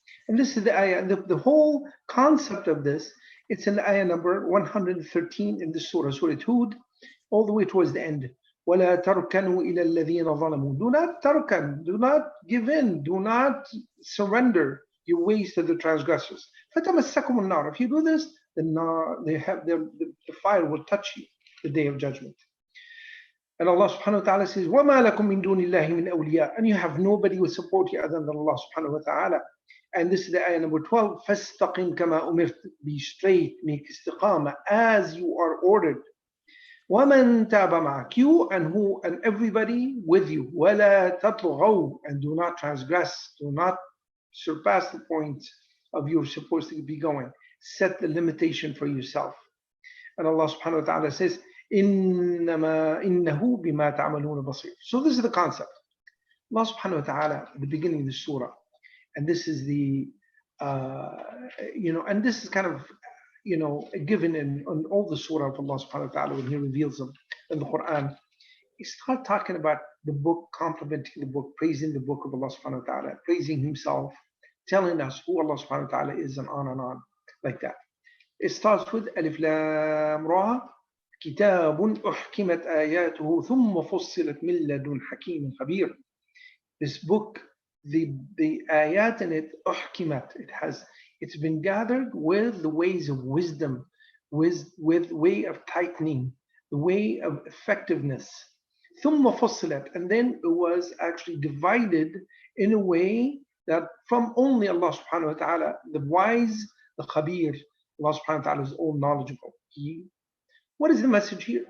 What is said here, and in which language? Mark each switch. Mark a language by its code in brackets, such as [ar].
[en] And this is the ayah, the whole concept of this, it's in ayah number 113 in the surah, Surah Hud, all the way towards the end. [ar] وَلَا تَرْكَنُوا إِلَى الَّذِينَ ظَلَمُوا. [en] Do not tarkan, do not give in, do not surrender your ways to the transgressors. [ar] فَتَمَسَّكُمُ النَّارِ. [en] If you do this, then the fire will touch you the day of judgment. And Allah subhanahu wa ta'ala says, [ar] وَمَا لَكُم مِّن دُونِ اللَّهِ مِنْ أَوْلِيَاءَ. [en] And you have nobody who will support you other than Allah subhanahu wa ta'ala. And this is the ayah number 12. [ar] فَاسْتَقِمْ كَمَا أُمِرْتَ. [en] Be straight, make istiqamah as you are ordered. [ar] وَمَنْ تَابَ مَعَكَ. [en] You and everybody with you. [ar] وَلَا تَطْغَوْا. [en] And do not transgress, do not surpass the point of you're supposed to be going. Set the limitation for yourself. And Allah subhanahu wa ta'ala says, [ar] إِنَّهُ بِمَا تَعْمَلُونَ بَصِيرٌ. [en] So this is the concept. Allah subhanahu wa ta'ala at the beginning of the surah, and this is the And this is kind of, given in all the surah of Allah subhanahu wa ta'ala when He reveals them in the Quran. He starts talking about the book, complimenting the book, praising the book of Allah subhanahu wa ta'ala, praising Himself, telling us who Allah subhanahu wa ta'ala is, and on, like that. It starts with Alif Lam Ra, [ar] كتاب أحكمت آياته ثم فصلت من لدن حكيم خبير. [en] This book, the ayat in it, أحكمت, it's been gathered with the ways of wisdom, with way of tightening, the way of effectiveness. [ar] ثم فصلت, [en] and then it was actually divided in a way that from only Allah subhanahu wa ta'ala, the wise, the khabir, Allah subhanahu wa ta'ala is all knowledgeable. What is the message here?